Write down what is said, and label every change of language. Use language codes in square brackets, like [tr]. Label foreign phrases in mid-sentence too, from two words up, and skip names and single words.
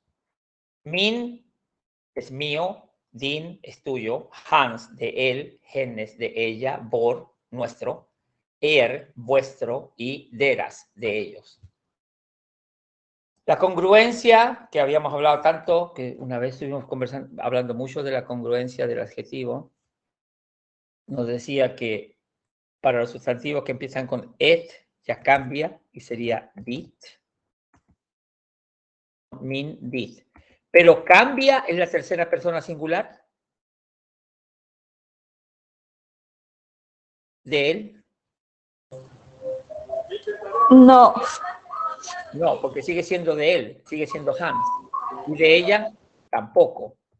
[es] Min es mío, din es tuyo, hans de él, hennes de ella, vor nuestro, vuestro y deras de ellos. La congruencia, que habíamos hablado tanto, que una vez estuvimos hablando mucho de la congruencia del adjetivo, nos decía que para los sustantivos que empiezan con et, ya cambia y sería [sv] dit, min, dit. [es] Pero cambia en la tercera persona singular de él. No. No, porque sigue siendo de él, sigue siendo Hans. Y de ella, tampoco.